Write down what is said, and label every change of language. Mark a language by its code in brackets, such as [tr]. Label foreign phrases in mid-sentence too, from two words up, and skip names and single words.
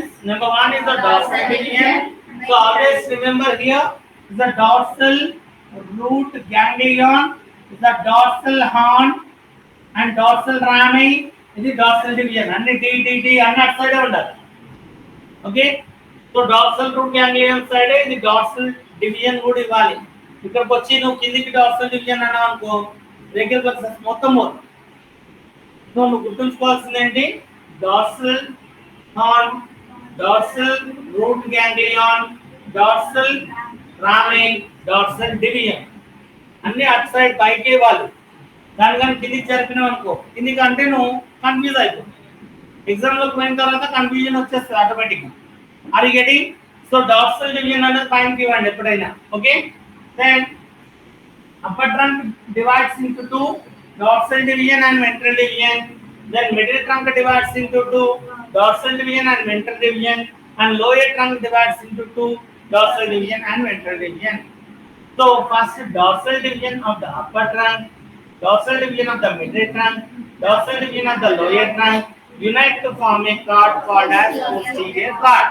[en] Number 1 is the dorsal division. So always remember here is the dorsal root ganglion, is the dorsal horn and dorsal rami. This is dorsal division. And D and that side under. Okay. So dorsal root ganglion side is the dorsal division would ఇవ్వాలి. [te] ఇక్కడికి వచ్చి నువ్వు కిందికి [en] dorsal division [te] అన్నావు అనుకో బ్రేకియల్ ప్లెక్సస్ మొత్తం పోతుంది. So నువ్వు గుర్తుంచుకోవాల్సింది ఏంటి? [en] dorsal horn, dorsal root ganglion, dorsal ramen, dorsal division. [te] అన్ని అటు సైడ్ పైకి వాళ్ళు దాని కానీ కిందికి జరిపినావు అనుకో, కిందికి అంటే నువ్వు కన్ఫ్యూజ్ అయిపోతుంది. ఎగ్జామ్లోకి పోయిన తర్వాత కన్ఫ్యూజన్ వచ్చేస్తుంది ఆటోమేటిక్గా. [en] are you getting? so dorsal division [te] అనేది పైనకి ఇవ్వండి ఎప్పుడైనా. ఓకే, [en] దెన్ upper trunk divides into two, dorsal division and ventral division. Then middle trunk divides into two, dorsal division and ventral division, and lower trunk divides into two, dorsal division and ventral division. So first dorsal division of the upper trunk, dorsal division of the middle trunk, dorsal division of the lower trunk unite to form a cord called as posterior cord.